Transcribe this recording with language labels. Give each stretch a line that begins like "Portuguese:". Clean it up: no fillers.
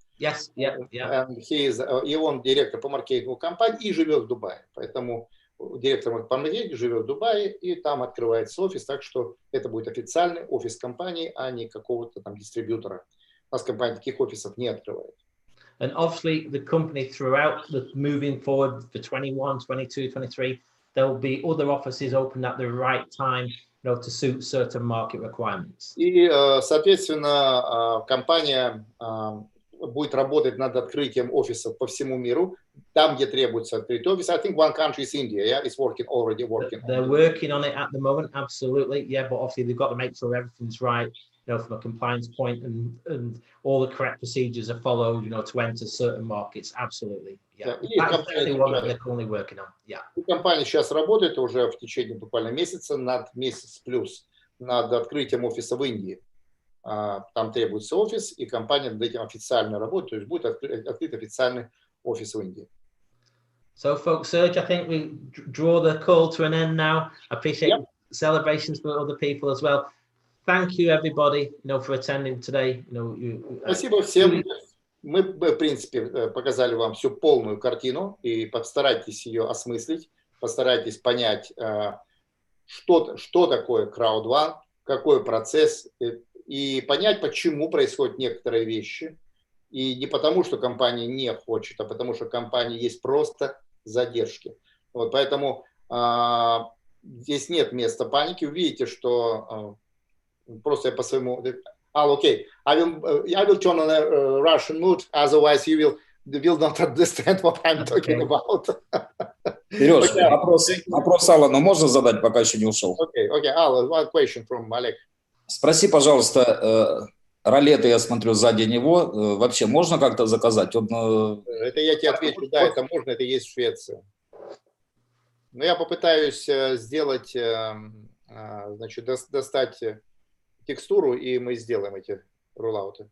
English: Yes, yeah.
Russian: And и он директор по маркетингу компании и живет в Дубае. Поэтому директор по маркетингу живет в Дубае и там открывается офис. Так что это будет официальный офис компании, а не какого-то там дистрибьютора. У нас компания таких офисов не открывает.
English: And obviously the company throughout moving forward for 21, 22, 23, there will be other offices open at the right time, to suit certain market requirements. И, соответственно, компания будет работать над открытием офисов по всему миру, там, где требуется открыть офис. I think one country is India, yeah, it's already working. They're working on it at the moment, absolutely, yeah, but obviously they've got to make sure everything's right. From a compliance point and all the correct procedures are followed, to enter certain markets. Absolutely. Yeah. That's the one that they're currently working on. Yeah.
Russian: Компания сейчас работает уже в течение буквально месяца, месяц плюс, над открытием офиса в Индии. Там требуется офис, и компания над этим официально работает, то есть будет открыт официальный офис в Индии.
English: So, folks, Serge, I think we draw the call to an end now. I appreciate celebrations for other people as well. Thank you, everybody, for attending today.
Russian: Спасибо всем. Мы, в принципе, показали вам всю полную картину, и постарайтесь ее осмыслить, постарайтесь понять, что такое крауд-ван, какой процесс, и понять, почему происходят некоторые вещи. И не потому, что компания не хочет, а потому, что компания есть просто задержки. Вот, поэтому здесь нет места паники. Вы видите, что просто я по своему...
English: okay. I will turn on a Russian mood, otherwise you will not understand what I'm talking about.
Russian: Сереж, вопрос Алану можно задать, пока еще не ушел?
English: Okay, Alan, one question from Олег.
Russian: Спроси, пожалуйста, ролеты, я смотрю, сзади него. Вообще можно как-то заказать? Он, Это я тебе отвечу, да, это можно, это есть в Швеции. Но я попытаюсь сделать, значит, достать текстуру, и мы сделаем эти роллауты.